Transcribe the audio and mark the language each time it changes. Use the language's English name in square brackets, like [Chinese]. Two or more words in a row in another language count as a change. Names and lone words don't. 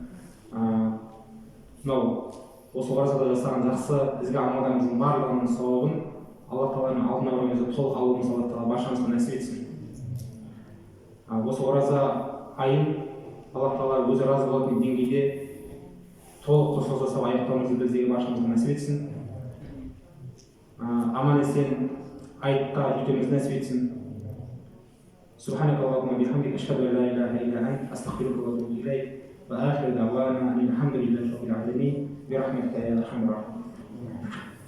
[Kazakh] Мынау осы оразада жасаған жақсы ізгі амалдарымыздың барлығының сауабын Алла тағаланың алдына барған кезде толық алуымыз Алла тағала баршамызға нәсіп етсін. Осы ораза айын Алла тағала өзі разы болатын деңгейде толық құлшылық жасап аяқтауымызды біздегі баршамызға нәсіп етсін. Аман есен айтқа жетуімізді нәсіп етсін. [Arabic] سبحانك اللهم وبحمدك أشهد أن لا إله إلا أنت أستغفرك وأتوب إليك. وآخر دعوانا أن الحمد لله رب العالمين. برحمتك يا أرحم الراحمين.